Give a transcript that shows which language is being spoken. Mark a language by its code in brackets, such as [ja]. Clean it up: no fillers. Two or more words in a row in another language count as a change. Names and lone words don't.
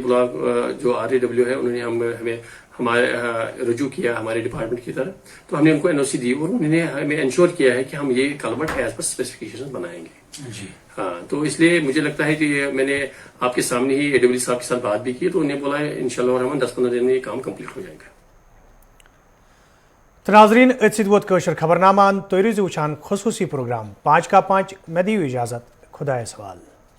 [ur] بلاک جو RAW ہے انہوں نے ہمیں ہمارے رجوع کیا ہمارے ڈپارٹمنٹ کی طرف، تو ہم نے ان کو NOC دی اور انہوں نے ہمیں انشور کیا ہے کہ ہم یہ [en] culvert as per specification [ur] بنائیں گے. جی ہاں، تو اس لیے مجھے لگتا ہے کہ میں نے آپ کے سامنے ہی AW صاحب کے ساتھ بات بھی کی، تو انہوں نے بولا ہے انشاءاللہ الرحمن 10-15 دن میں یہ کام کمپلیٹ ہو جائے گا. [ks] ناظرین ات ووت کشر خبرنامہ، تھی روزو وچھان خصوصی پروگرام 5 کا 5. میں دیو اجازت، خدا سوال.